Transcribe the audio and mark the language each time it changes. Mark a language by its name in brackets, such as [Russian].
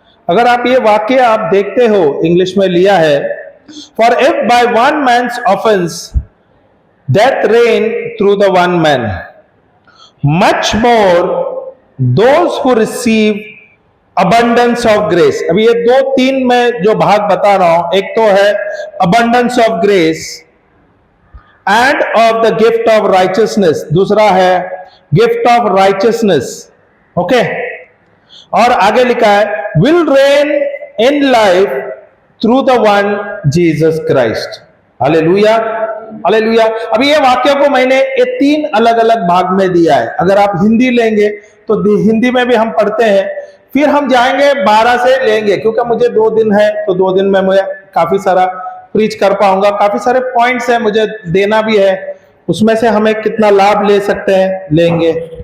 [Hindi] अगर आप ये वाक्य आप देखते हो, इंग्लिश में लिया है, [English] for if by one man's offense death reigned through the one man, much more those who receive abundance of grace. [Hindi] अभी ये 2-3 में जो भाग बता रहा हूं, एक तो है [English] abundance of grace and of the gift of righteousness, [Hindi] दूसरा है [English] gift of righteousness, [Hindi] ओके। और आगे लिखा है [English] will reign in life through the one Jesus Christ. [Hindi] Hallelujah, hallelujah. अभी ये वाक्य को मैंने ये 3 अलग अलग भाग में दिया है। अगर आप हिंदी लेंगे तो हिंदी में भी हम पढ़ते हैं, फिर हम जाएंगे 12 से लेंगे, क्योंकि मुझे 2 दिन है, तो 2 दिन में मुझे काफी सारा प्रीच कर पाऊंगा, काफी सारे पॉइंट्स है मुझे देना भी है, उसमें से हमें कितना लाभ ले सकते हैं, लेंगे।